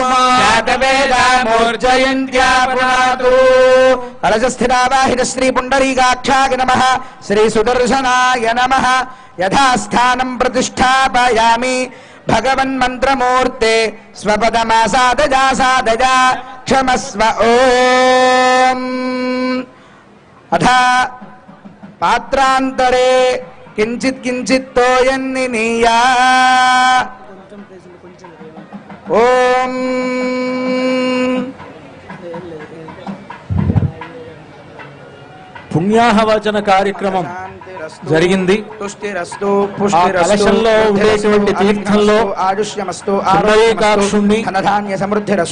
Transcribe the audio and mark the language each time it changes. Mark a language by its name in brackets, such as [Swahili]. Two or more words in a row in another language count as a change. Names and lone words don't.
[Sanskrit] जातवेदा मूर्जयन्त्या पुनातु कलशस्थितावाहित श्री पुण्डरीकाक्षाय नमः श्री सुदर्शनाय नमः यथास्थानं प्रतिष्ठापयामि भगवन्मन्त्रमूर्ते स्वपदमासादजा सादजा क्षमस्व ओम अथा पात्रान्तरे किञ्चित् किञ्चित् तोयन्निनीया ओम [Telugu] పుణ్యాహవచన కార్యక్రమం జరిగింది. [Sanskrit] తుష్టిరస్తు [Telugu] ఆ కలశంలో ఉండేటువంటి తీర్థంలో [Sanskrit] ఆయుష్యమస్తు [Telugu] పుండరీకాక్షుణ్ణి [Sanskrit] ధనధాన్య సమృద్ధిరస్తు